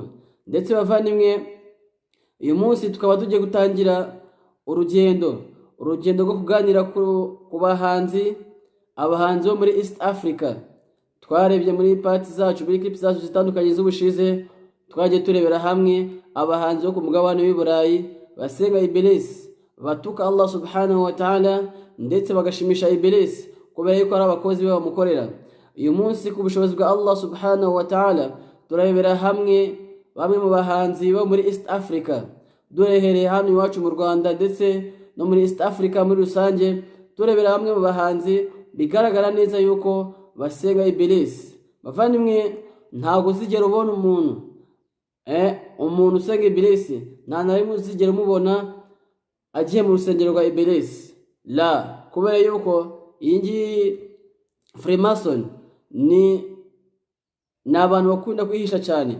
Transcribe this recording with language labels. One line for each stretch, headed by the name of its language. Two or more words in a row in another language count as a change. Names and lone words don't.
Kinyarwanda: Ndetse bavandimwe, uyu munsi tukaba tugiye gutangira urugendo rwo kuganira ku bahanzi, abahanzi bo muri East Africa. Twarebye muri parts zacu, muri clips zacu zitandukanye z'ubushize, twagiye turebera hamwe abahanzi bo ku mugabane w'Iburayi basenga Iblis, batuka
Arabic: الله سبحانه وتعالى
Kinyarwanda: ndetse bagashimisha Iblis kubera yuko ari abakozi be bamukorera. Uyu munsi ku bushobozi bwa
Arabic: الله سبحانه وتعالى
Kinyarwanda: turebera hamwe bamwe mu bahanzi bo muri East Africa, durehereye hano iwacu mu Rwanda ndetse no muri East Africa muri rusange. Turebera hamwe mu bahanzi bigaragara neza yuko basenga Iblis. Bavandimwe, ntago uzigera ubona umuntu usenga Iblis, nta na rimwe uzigera umubona agiye mu rusengero rwa Iblis, la, kubera yuko iyi ngiyi Freemason ni abantu bakunda kwihisha cyane.